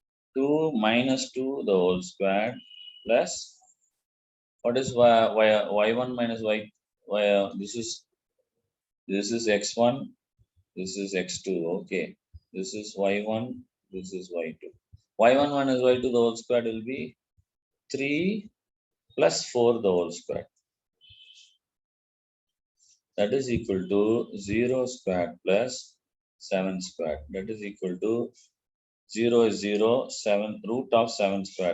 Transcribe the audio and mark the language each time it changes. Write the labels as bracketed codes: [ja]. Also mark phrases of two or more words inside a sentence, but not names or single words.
[en] 2 minus 2 the whole square plus what is y1 minus y this is x1, this is x2. Okay, this is y1, this is y2. Y1 minus y2 the whole square will be 3 plus 4 the whole square. That is equal to 0 squared plus 7 squared. That is equal to 0 is 0, 7 root of 7 squared.